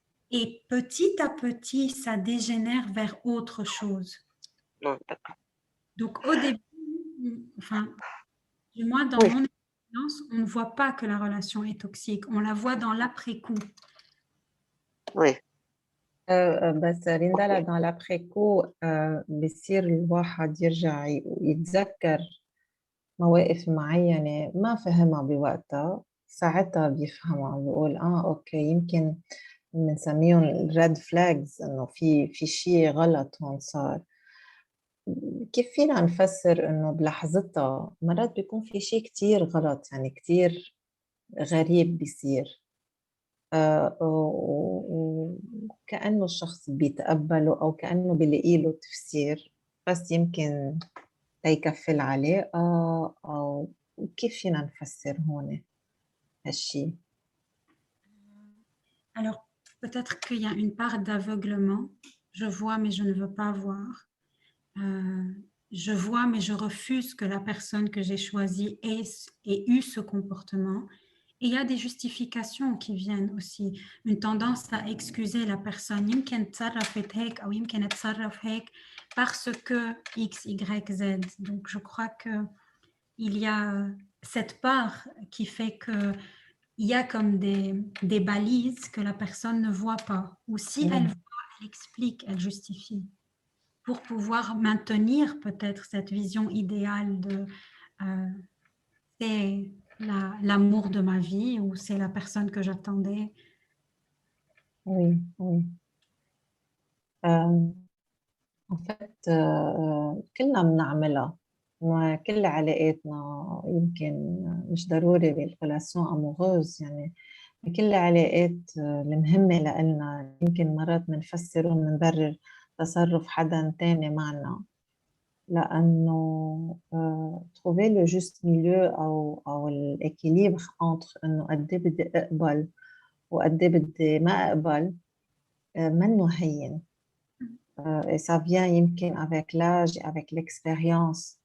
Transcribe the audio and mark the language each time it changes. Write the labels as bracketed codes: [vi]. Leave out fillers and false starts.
[fr] Et petit à petit, ça dégénère vers autre chose. Donc au début, enfin, du moins dans Oui. mon expérience, on ne voit pas que la relation est toxique, on la voit dans l'après-coup. Oui. [ar] بس ريندا [fr] dans l'après-coup [ar] بصير الواحد يرجع يتذكر مواقف معينة ما فهمها بوقتها، ساعتها بيفهمها بيقول اوكي يمكن بنسميهم الريد فلاجز انه في شيء غلط هون صار. كيف فينا نفسر انه بلحظتها مرات بيكون في شيء كتير غلط، يعني كتير غريب بيصير وكأنه الشخص بيتقبله أو كأنه بيلاقي له تفسير، بس يمكن تيكفي العلاقة أو كيف فينا نفسر هون هالشي؟ [fr] Alors, peut-être qu'il y a une part d'aveuglement. Je vois, mais je ne veux pas voir. Je vois, mais je refuse que la personne que j'ai choisie ait eu ce comportement. Et il y a des justifications qui viennent aussi. Une tendance à excuser la personne. [ar] يمكن تصرفت هيك أو يمكن تصرف هيك [fr] parce que X, Y, Z. Donc, je crois qu'il y a cette part qui fait que il y a comme des balises que la personne ne voit pas. Ou si elle voit, elle explique, elle justifie. Pour pouvoir maintenir peut-être cette vision idéale de c'est l'amour de ma vie ou c'est la personne que j'attendais. Oui, oui. En fait, [ar] كلنا بنعملها وكل علاقاتنا، يمكن مش ضروري بالريلاسيون اموغوز، يعني بكل العلاقات المهمة لنا يمكن مرات بنفسر وبنبرر تصرف حدا تاني معنا، لأنه [fr] trouver le juste milieu [ar] أو الإكيليبر entre إنه قد إيه بدي أقبل وقد إيه بدي ما أقبل منه هين. [fr] Et ça vient [ar] يمكن [fr] avec l'âge et avec l'expérience.